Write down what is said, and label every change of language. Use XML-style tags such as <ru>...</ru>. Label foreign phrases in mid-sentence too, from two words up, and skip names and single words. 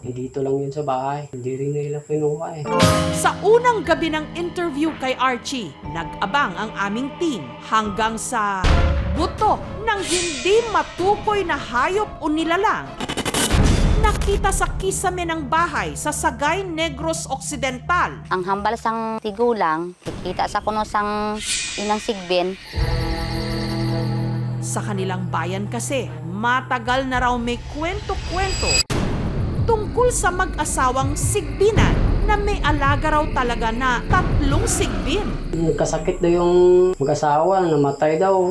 <tl>Dito lang yun sa bahay. Hindi rin nila kinuha eh. Sa unang gabi ng interview kay Archie, nag-abang ang aming team hanggang sa buto ng hindi matukoy na hayop o nilalang. Nakita sa kisame ng bahay sa Sagay, Negros Occidental.</tl> <hil>Ang hambal sang tigulang, kikita sa kuno sang inang sigbin.</hil> <tl>Sa kanilang bayan kasi, matagal na raw may kwento-kwento tungkol sa mag-asawang sigbinan na may alaga raw talaga na 3 sigbin. Nagkasakit daw yung mag-asawa, namatay daw.</tl>